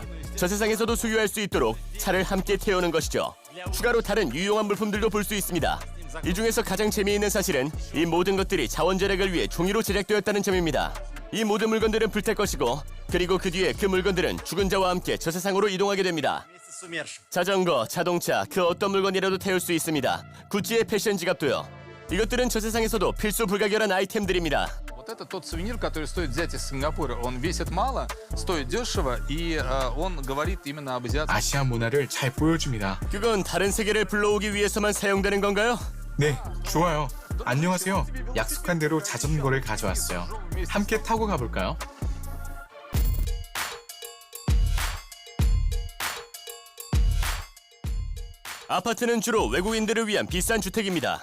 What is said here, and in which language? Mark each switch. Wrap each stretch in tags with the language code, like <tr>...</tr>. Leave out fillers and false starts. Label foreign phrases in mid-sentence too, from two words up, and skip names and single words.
<ko>저 세상에서도 소유할 수 있도록 차를 함께 태우는 것이죠. 추가로 다른 유용한 물품들도 볼 수 있습니다. 이 중에서 가장 재미있는 사실은 이 모든 것들이 자원 절약을 위해 종이로 제작되었다는 점입니다. 이 모든 물건들은 불탈 것이고 그리고 그 뒤에 그 물건들은 죽은 자와 함께 저 세상으로 이동하게 됩니다.</ko> <ru>Вместе с умершим.</ru> <ko>자전거, 자동차, 그 어떤 물건이라도 태울 수 있습니다. 구찌의 패션 지갑도요. 이것들은 저 세상에서도 필수 불가결한 아이템들입니다.</ko> <ru>Вот это тот сувенир, который стоит взять из Сингапура. Он весит мало, стоит дешево, и он говорит именно об азиатском.</ru> <ko>아시아 문화를 잘 보여줍니다. 그건 다른 세계를 불러오기 위해서만 사용되는 건가요? 네, 좋아요. 안녕하세요. 약속한 대로 자전거를 가져왔어요. 함께 타고 가볼까요? 아파트는 주로 외국인들을 위한 비싼 주택입니다.</ko>